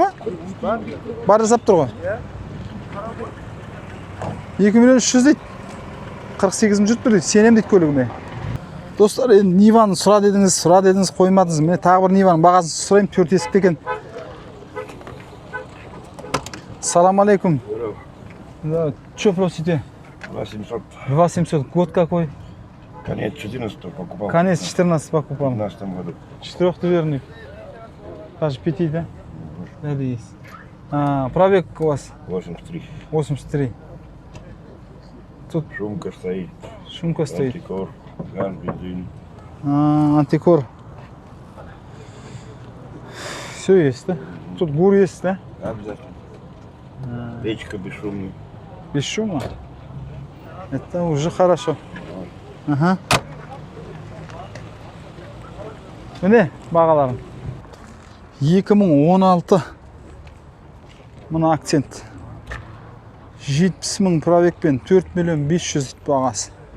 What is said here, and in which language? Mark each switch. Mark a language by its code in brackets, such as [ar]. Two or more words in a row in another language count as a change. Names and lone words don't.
[kk] Бар жасап тұр ғой. 2.300.000 дейді. 48 мың жүріп тұр дейді. Сенем дейді көлігіме. Достар, енді Ниваны сұра дедіңіз, қоймадыңыз. Міне тағы бір Ниваның бағасын сұрайым, 4 есікті екен. [ar] سلام عليكم. [ru] Что просите? 800. 2700. Год какой? Конец 14 покупал. Конец 14 покупал. В 2015 году. 4-дверный. Даже 5, да? Да, есть. Пробег у вас? 83. 83. Тут Шумка стоит. шумка стоит. Антикор. Газ, бензин. Антикор. Все есть, да? Тут бур есть, да? Обязательно. Печка бесшумная. Без шума? Это уже хорошо. Ага. [kk] Міне бағаларым. 2016 мына акцент. 70 мың пробегпен 4.500.000 бағасы.